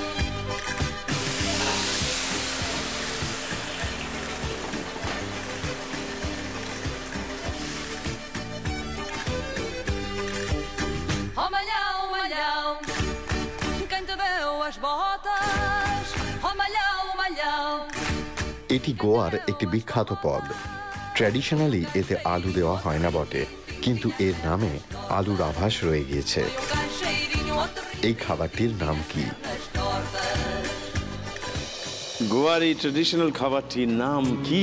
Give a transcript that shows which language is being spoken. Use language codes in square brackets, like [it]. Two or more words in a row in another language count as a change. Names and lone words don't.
[pt] Oh malhão, malhão, quem te deu as botas? Oh malhão, malhão. [bn] এটি গোয়ার একটি বিখ্যাত পদ। ট্র্যাডিশনালি এতে আলু দেওয়া হয় না বটে, কিন্তু এর নামে আলুর আভাস রয়ে গিয়েছে। এই খাবারটির নাম কি? গোয়ার এই ট্র্যাডিশনাল খাবারটির নাম কি?